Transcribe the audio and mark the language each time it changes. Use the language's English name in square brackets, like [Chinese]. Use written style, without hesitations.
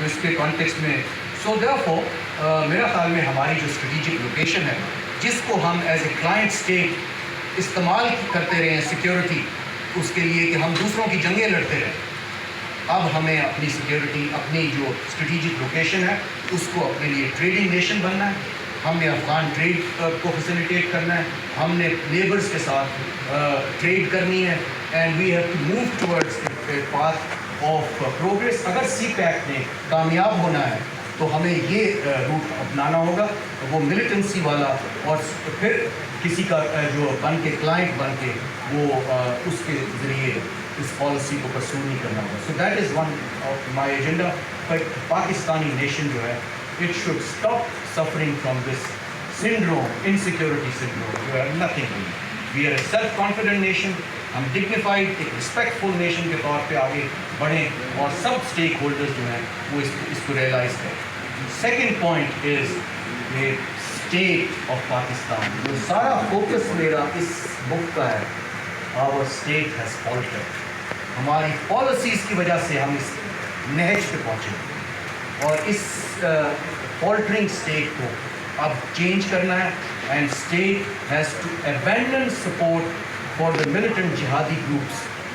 [Urdu] تو اس کے کانٹیکسٹ میں سو دیئرفور میرا خیال میں ہماری جو اسٹریٹجک لوکیشن ہے جس کو ہم ایز اے کلائنٹ اسٹیٹ استعمال کرتے رہے ہیں سیکیورٹی اس کے لیے کہ ہم دوسروں کی جنگیں لڑتے رہیں, اب ہمیں اپنی سیکیورٹی اپنی جو اسٹریٹجک لوکیشن ہے اس کو اپنے لیے ٹریڈنگ نیشن بننا ہے, ہم نے افغان ٹریڈ کو فیسیلیٹیٹ کرنا ہے, ہم نے لیبرز کے ساتھ ٹریڈ کرنی ہے, [English] And we have to move towards a path of progress. [Urdu] اگر سی پیک نے کامیاب ہونا ہے تو ہمیں یہ روٹ اپنانا ہوگا, وہ ملیٹنسی والا, اور پھر کسی کا جو بن کے کلائنٹ بن کے وہ اس کے ذریعے اس پالیسی کو پرسو نہیں کرنا ہوگا. [English] So that is one of my agenda. [Urdu] But Pakistani nation جو ہے [English] it should stop suffering from this syndrome, insecurity syndrome. We are nothing doing. We are a self-confident nation. [Urdu] ہم dignified, ایک respectful nation کے طور پہ آگے بڑھیں اور سب اسٹیک ہولڈرز جو ہیں وہ اس کو ریئلائز کریں. Second point [English] Is the state of Pakistan. [Urdu] جو سارا فوکس میرا اس بک کا ہے, [English] our state has faltered. [Urdu] ہماری پالیسیز کی وجہ سے ہم اس نہج پہ پہنچے اور اس فالٹرنگ اسٹیٹ کو اب چینج کرنا ہے. [English] And state has to abandon support for the militant جہادی groups.